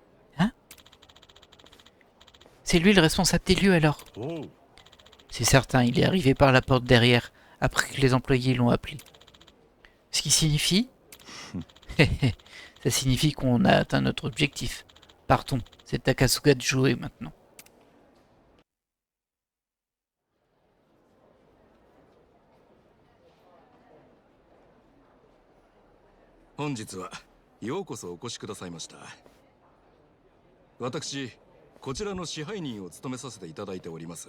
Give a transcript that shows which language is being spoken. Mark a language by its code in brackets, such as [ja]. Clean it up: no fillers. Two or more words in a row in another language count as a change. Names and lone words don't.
[fr] C'est lui le responsable des lieux alors? [ja] おう [fr] C'est certain, il est arrivé par la porte derrière, après que les employés l'ont appelé. Ce qui signifie... Ça signifie qu'on a atteint notre objectif. Partons, c'est à Kasuga de jouer maintenant. [ja] 本日はようこそお越しくださいました。私こちらの支配人を務めさせていただいております。